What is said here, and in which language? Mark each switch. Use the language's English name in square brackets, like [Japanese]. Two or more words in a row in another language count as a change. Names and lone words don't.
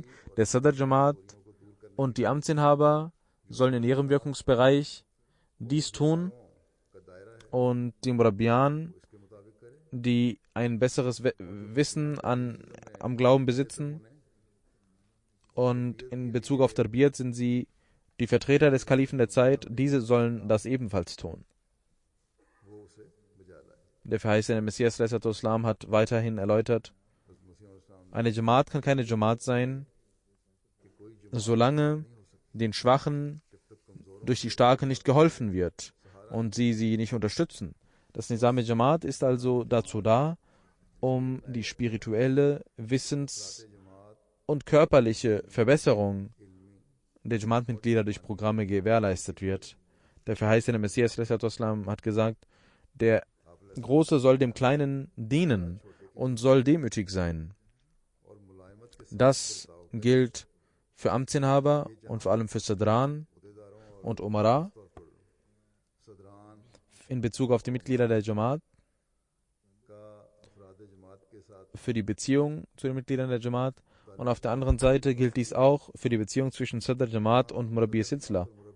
[German] Der [Urdu] صدر جماعت [German] und die Amtsinhaber sollen in ihrem Wirkungsbereich dies tun und die Murabbiyan, die ein besseres Wissen am Glauben besitzen, und in Bezug auf Tarbiyat sind sie die Vertreter des Kalifen der Zeit, diese sollen das ebenfalls tun. Der verheißene Messias [Arabic] صلى الله عليه وسلم [German] hat weiterhin erläutert, eine Jamaat kann keine Jamaat sein, solange den Schwachen durch die Starken nicht geholfen wird und sie nicht unterstützen. Das [Urdu] نظام جماعت [German] ist also dazu da, um die spirituelle, Wissens- und körperliche Verbesserung der Jamaat-Mitglieder durch Programme gewährleistet wird. Der verheißene Messias [Arabic] صلى الله عليه وسلم [German] hat gesagt, der Große soll dem Kleinen dienen und soll demütig sein. Das gilt für Amtsinhaber und vor allem für Sadran und Umara in Bezug auf die Mitglieder der Jamaat, für die Beziehung zu den Mitgliedern der Jamaat, und auf der anderen Seite gilt dies auch für die Beziehung zwischen [Urdu] صدر جماعت [German] und [Urdu] مربی سلسلہ.